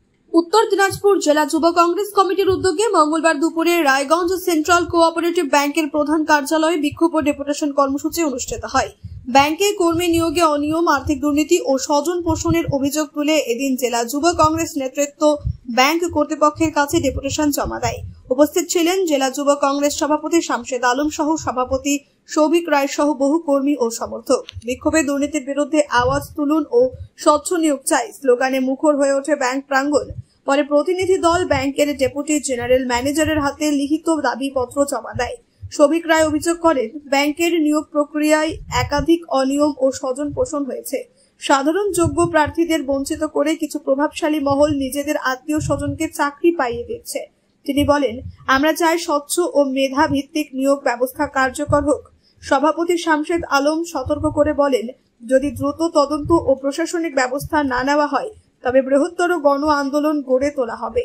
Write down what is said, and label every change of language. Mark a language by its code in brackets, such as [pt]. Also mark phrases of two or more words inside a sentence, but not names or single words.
[bn] উত্তর দিনাজপুর জিলা যুব কংগ্রেস কমিটির উদ্যোগে মঙ্গলবার দুপুরে রায়গঞ্জ সেন্ট্রাল কোঅপারেটিভ ব্যাংকের প্রধান কার্যালয়ে বিক্ষোভ ও ডেপুটেশন কর্মসূচি অনুষ্ঠিত হয়। ব্যাংকে কর্মী নিয়োগে অনিয়ম, আর্থিক দুর্নীতি ও স্বজন পোষণের অভিযোগ তুলে এদিন জিলা যুব কংগ্রেস নেতৃত্ব ব্যাংক কর্তৃপক্ষের কাছে ডেপুটেশন জমা দেয়। উপস্থিত ছিলেন জিলা যুব কংগ্রেস সভাপতি শামশেদ আলম সহ সভাপতি সৌভিক রায় সহ বহু কর্মী ও সমর্থক। বিক্ষোভে দুর্নীতির বিরুদ্ধে আওয়াজ তুলুন ও স্বচ্ছ নিয়োগ চাই স্লোগানে মুখর হয়ে ওঠে ব্যাংক প্রাঙ্গণ। পরে প্রতিনিধি দল ব্যাংকের ডেপুটি জেনারেল ম্যানেজারের হাতে লিখিত দাবিপত্র জমা দেয়। সৌভিক রায় অভিযোগ করেন ব্যাংকের নিয়োগ প্রক্রিয়ায় একাধিক অনিয়ম ও স্বজন পোষণ হয়েছে। সাধারণ যোগ্য প্রার্থীদের বঞ্চিত করে কিছু প্রভাবশালী মহল নিজেদের আত্মীয় স্বজনকে চাকরি পাইয়ে দিচ্ছে। তিনি বলেন, আমরা চাই স্বচ্ছ ও মেধা ভিত্তিক নিয়োগ ব্যবস্থা কার্যকর হোক। সভাপতি শামশেদ আলম সতর্ক করে বলেন, যদি দ্রুত তদন্ত ও প্রশাসনিক ব্যবস্থা না নেওয়া হয় তবে বৃহত্তর গণ আন্দোলন গড়ে তোলা হবে।